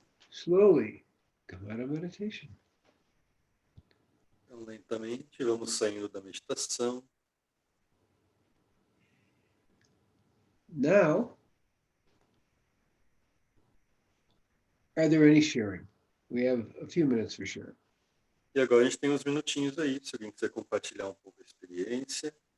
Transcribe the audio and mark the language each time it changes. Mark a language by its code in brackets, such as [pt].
[en] Slowly come out of meditation. [pt] Então, lentamente vamos saindo da meditação. [en] Now, are there any sharing? We have a few minutes for sharing. [pt] E agora a gente tem uns minutinhos aí, se alguém quiser compartilhar um pouco a experiência.